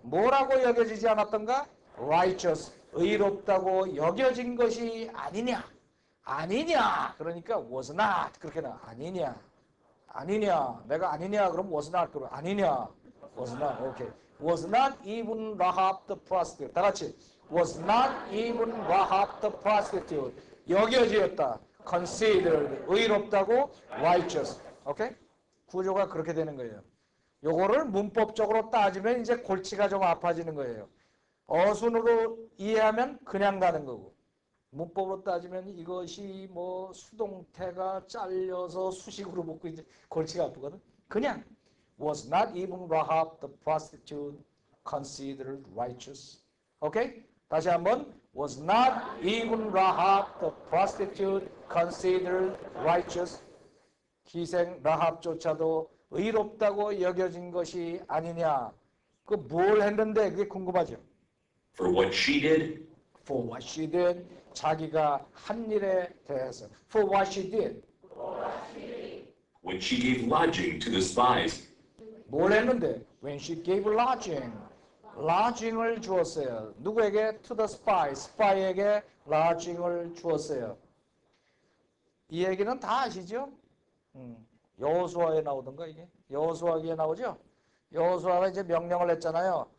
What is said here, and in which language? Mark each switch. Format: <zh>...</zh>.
<ko>뭐라고 여겨지지 않았던가? righteous 의롭다고 여겨진 것이 아니냐. 그러니까</ko> <en>was not</en> <ko>그렇게 나. 아니냐 내가 아니냐 그럼</ko> <en>was not</en> <ko>그럼 아니냐</ko> <en>was not 오케이 was not even Rahab the prostitute</en> <ko>다 같이</ko> <en>was not even Rahab the prostitute</en> <ko>여겨지었다</ko> <en>considered</en> <ko>의롭다고</ko> <en>righteous</en> <ko>오케이 구조가 그렇게 되는 거예요. 요거를 문법적으로 따지면 이제 골치가 좀 아파지는 거예요. 어순으로 이해하면 그냥 가는 거고 문법으로 따지면 이것이 뭐 수동태가 잘려서 수식으로 묶고 이제 골치가 아프거든.</ko> <en>그냥 was not even Rahab the prostitute considered righteous.</en> <ko>오케이? 다시 한번</ko> <en>was not even Rahab the prostitute considered righteous.</en> <ko>기생 라합조차도 의롭다고 여겨진 것이 아니냐. 그 뭘 했는데 그게 궁금하죠.</ko> <en>For what she did, For what she did.</en> <ko>자기가 한 일에 대해서</ko> <en>For what she did. when she gave lodging to the spies,</en> <ko>뭘 했는데?</ko> <en>When she gave lodging.</en> <ko>lodging을 주었어요. 누구에게?</ko> <en>To the spy.</en> <ko>spy에게 lodging을 주었어요. 이 얘기는 다 아시죠? 여호수아에 나오던가 이게? 여호수아기에 나오죠? 여호수아가 이제 명령을 했잖아요.</ko>